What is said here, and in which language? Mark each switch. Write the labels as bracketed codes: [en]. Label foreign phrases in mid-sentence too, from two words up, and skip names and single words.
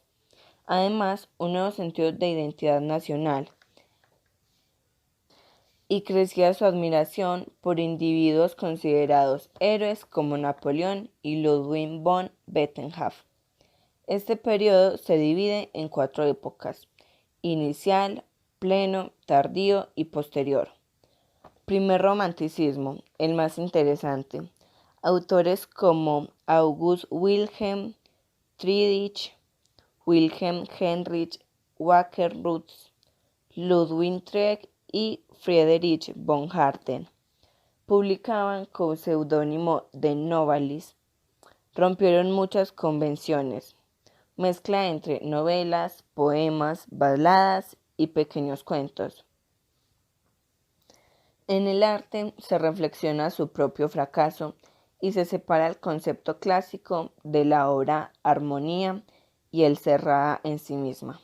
[es] Además, un nuevo sentido de identidad nacional y crecía su admiración por individuos considerados héroes como Napoleón y Ludwig von Beethoven. Este periodo se divide en 4 épocas: inicial, pleno, tardío y posterior. Primer romanticismo, el más interesante. Autores como August Wilhelm Friedrich, Wilhelm Heinrich Walker-Rutz, Ludwig Tieck y Friedrich von Harden publicaban con seudónimo de Novalis. Rompieron muchas convenciones, mezcla entre novelas, poemas, baladas y pequeños cuentos. En el arte se reflexiona su propio fracaso y se separa el concepto clásico de la obra armonía y el cerrada en sí misma.